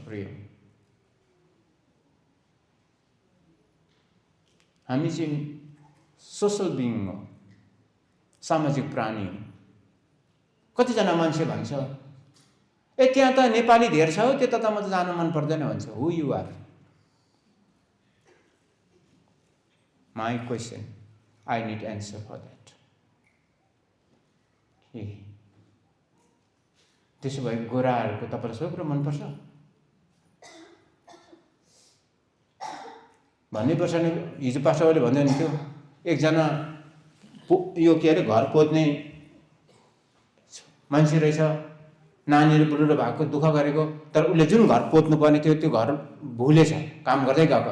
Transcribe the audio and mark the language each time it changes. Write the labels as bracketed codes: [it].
[ne] प्रिय, हामी चाहिँ सोसल बिइङ हो, सामाजिक प्राणी हो। कतिजना मान्छे भन्छ ए त्यहाँ त नेपाली धेर छ हो, त्यता त म त जानु मन पर्दैन भन्छ। [en] Who you are? My question, I need answer for that. [ne] त्यसो भए गोराहरूको तपाईँलाई सबै कुरो मनपर्छ भन्ने प्रश्न हिजो पास्टरले भन्दै हुनुहुन्थ्यो। एकजना यो के अरे घर पोज्ने मान्छे रहेछ, नानीहरू बुढो भएको, दुःख गरेको, तर उसले जुन घर पोत्नु पर्ने थियो त्यो घर भुलेछ, काम गर्दै गएको।